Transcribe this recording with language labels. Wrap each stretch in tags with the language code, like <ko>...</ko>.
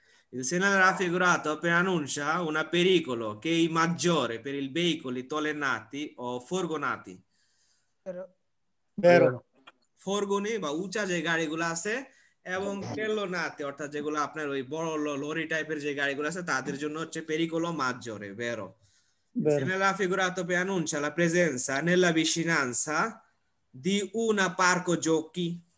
<it>Il segnale raffigurato preannuncia un pericolo che è maggiore per i veicoli tollenati o furgonati.</it> <bn>ফরগনি বা উঁচা যে গাড়িগুলো আছে এবং টেলোনাতে অর্থাৎ যেগুলো আপনার ওই বড় লরি টাইপের যে গাড়িগুলো আছে তাদের জন্য হচ্ছে</bn> <it>pericolo maggiore, vero? Il segnale raffigurato preannuncia la presenza nella vicinanza di un parco giochi.</it>